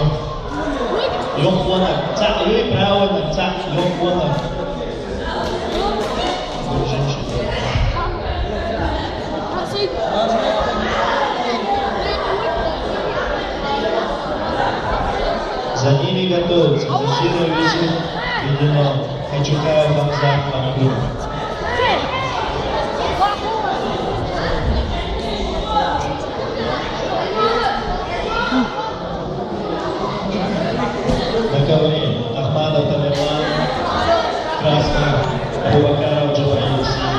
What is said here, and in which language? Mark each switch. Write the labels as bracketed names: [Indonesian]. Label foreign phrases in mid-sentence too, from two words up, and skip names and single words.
[Russian] Йохвона, Цак, Юй правильно, Цак, Йохвона. За ними готовятся Назиров Юсуп, Ведено, Качукаев Хамзат, Бандура. На ковре Ахмадов Тамерлан, красный, Абубакаров Джабраев синий.